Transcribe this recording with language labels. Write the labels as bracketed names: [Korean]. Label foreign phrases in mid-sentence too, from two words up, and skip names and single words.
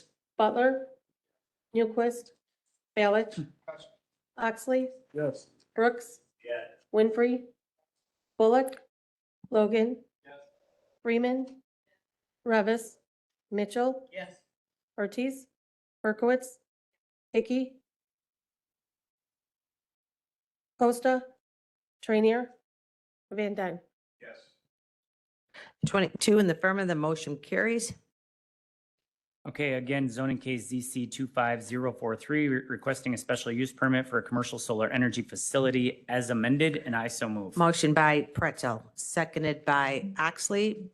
[English] Butler? Newquist? Balich? Oxley? Yes. Brooks? Winfrey? Bullock? Logan? Freeman? Revis? Mitchell? Yes. Ortiz? Berkowitz? Hickey? Costa? Trainier? Van Dyne? 22 in the affirmative, the motion carries. Okay, again, zoning case ZC 25043, requesting a special use permit for a commercial solar energy facility as amended, and I so move. Motion by Pretzel, seconded by Oxley.